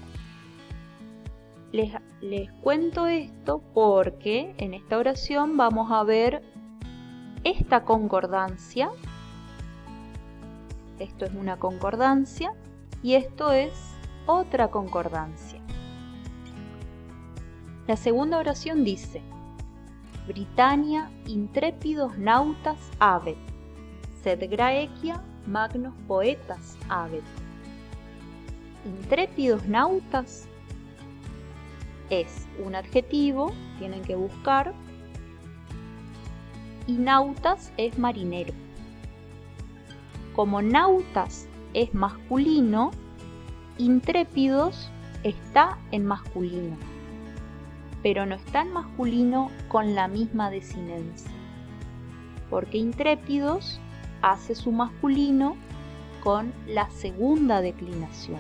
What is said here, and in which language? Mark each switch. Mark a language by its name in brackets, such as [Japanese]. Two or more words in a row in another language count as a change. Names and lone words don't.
[Spanish] Les cuento esto porque en esta oración vamos a ver esta concordancia. Esto es una concordancia y esto es otra concordancia. La segunda oración dice: [Latin] Britannia intrepidos nautas habet, sed Graecia magnos poetas habet. Intrépidos nautas [Spanish] es un adjetivo, tienen que buscar, y nautas es marinero. Como nautas es masculino, intrépidos está en masculino, pero no está en masculino con la misma desinencia, porque intrépidos hace su masculino con la segunda declinación.